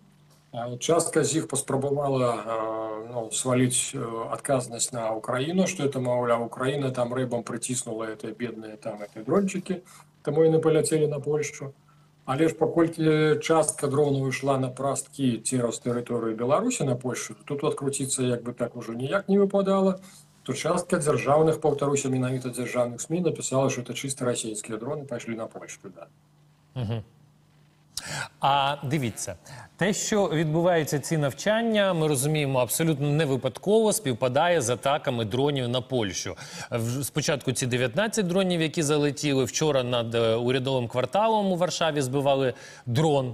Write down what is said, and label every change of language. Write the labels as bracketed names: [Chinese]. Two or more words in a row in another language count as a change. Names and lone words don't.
[Belarusian] Частка з іх паспрабавала сваліць адказнасць на Украіну, што это, маўляў, Украіна там рыбам прыціснула гэтыя бедныя там дрончыкі, таму яны паляцелі на Польшчу. Але ж паколькі частка дронаў ішла на прасткі цераз тэрыторыю Беларусі на Польшу, тут адкруціцца як бы так ужо ніяк не выпадала, то частка дзяржаўных, паўтаруся, менавіта дзяржаўных СМІ напісала, што это чыста расійскія дроны пайшлі на Польшу. Да. [Ukrainian] А дивіться, те, що відбуваються ці навчання, ми розуміємо, абсолютно не випадково співпадає з атаками дронів на Польщу. Спочатку ці 19 дронів, які залетіли, вчора над урядовим кварталом у Варшаві збивали дрон.